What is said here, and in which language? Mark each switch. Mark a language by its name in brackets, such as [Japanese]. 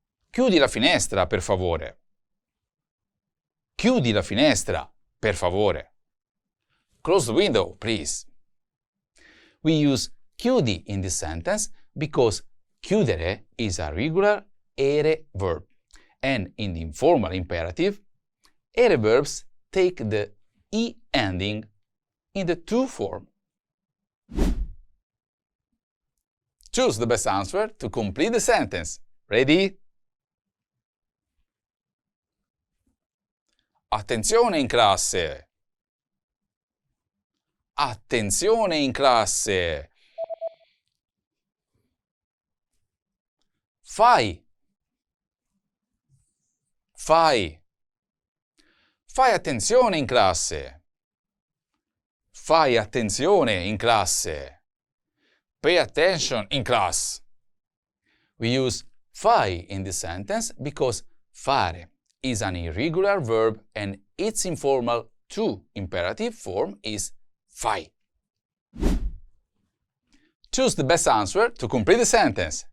[Italian] Chiudi la finestra, per favore. Chiudi la finestra, per favore. [English] Close the window, please. We use chiudi in this sentence because chiudere is a regular ere verb, and in the informal imperative, ere verbs take the I ending in the to form. Choose the best answer to complete the sentence. Ready? [Italian] Attenzione in classe! Attenzione in classe! Fai! Fai! Fai attenzione in classe! Fai attenzione in classe! [English] Pay attention in class. We use fai in this sentence because fare is an irregular verb and its informal to imperative form is fai. Choose the best answer to complete the sentence.